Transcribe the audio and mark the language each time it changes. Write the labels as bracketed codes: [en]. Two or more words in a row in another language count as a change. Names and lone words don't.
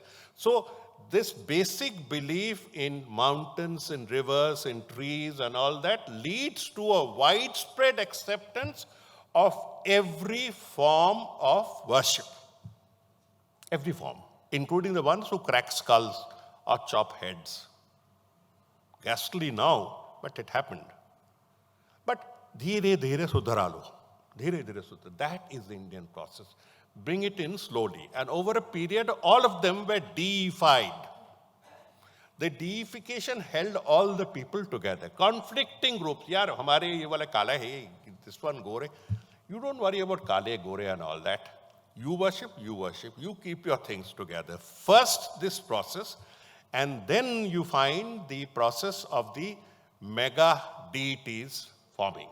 [en] So this basic belief in mountains, in rivers, in trees and all that leads to a widespread acceptance of every form of worship. Every form, including the ones who crack skulls or chop heads. Ghastly now, but it happened. [hi] But धीरे धीरे सुधारा लो. धीरे धीरे सुधारा. [en] That is the Indian process. Bring it in slowly. And over a period, all of them were deified. The deification held all the people together. Conflicting groups. [hi] यार, हमारे ये वाला काला है, [en] this one [hi] gore. [en] You don't worry about [hi] काले, गोरे [en] and all that. You worship, you keep your things together. First, this process, and then you find the process of the mega deities forming.